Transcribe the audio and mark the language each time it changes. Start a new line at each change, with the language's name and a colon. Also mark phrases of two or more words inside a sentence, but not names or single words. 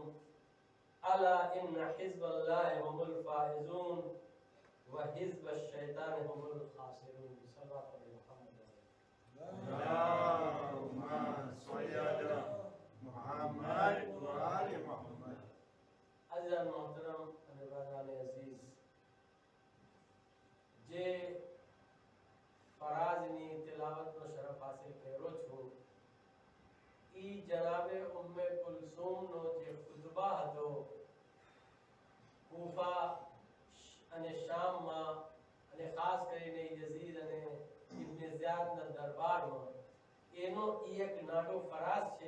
Arabic: ألا إن حزب الله هم الفائزون وحزب الشيطان هم الخاسرون. صلى الله عليه وسلم. اللهم صل على محمد وآل محمد.
Urdu: عزیزان محترم عزیزان عزیز،
Gujarati: જે ફરાજની તિલાવતનો શરફ હાસિલ કર્યો છું, ઈ જનાબે ઉમ્મે કુલસુમનો જે ખુતબા હતો કૂફા અને શામમાં, અને ખાસ કરીને યઝીદ અને ઇબ્ન ઝિયાદના દરબારમાં, એનો ઈ એક નાનો ફરાજ છે.